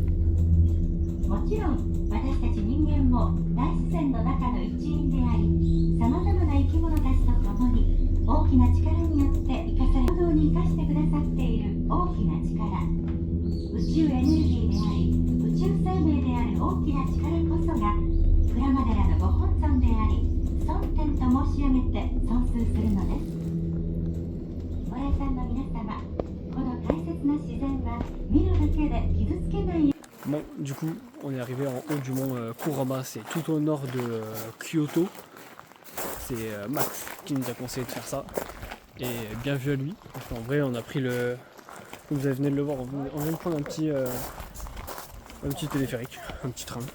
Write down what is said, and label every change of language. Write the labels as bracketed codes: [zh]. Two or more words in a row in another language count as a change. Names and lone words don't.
[ja] もちろん私たち人間も大自然の中の一員であり、さまざまな生き物たちと共に大きな力によって生かされ行動に生かしてくださっている大きな力、宇宙エネルギーであり宇宙生命である大きな力こそが鞍馬寺のご本尊であり、尊天と申し上げて尊崇するのです。ご来山の皆様、この大切な自然は見るだけで傷つけないよ。 [fr] Bon, du coup, on est arrivé en haut du mont Kurama, c'est tout au nord de Kyoto. C'est Max qui nous a conseillé de faire ça. Et bien vu à lui. Parce qu'en vrai, on a pris le. Comme vous venez de le voir, on vient de prendre un petit téléphérique, un petit train.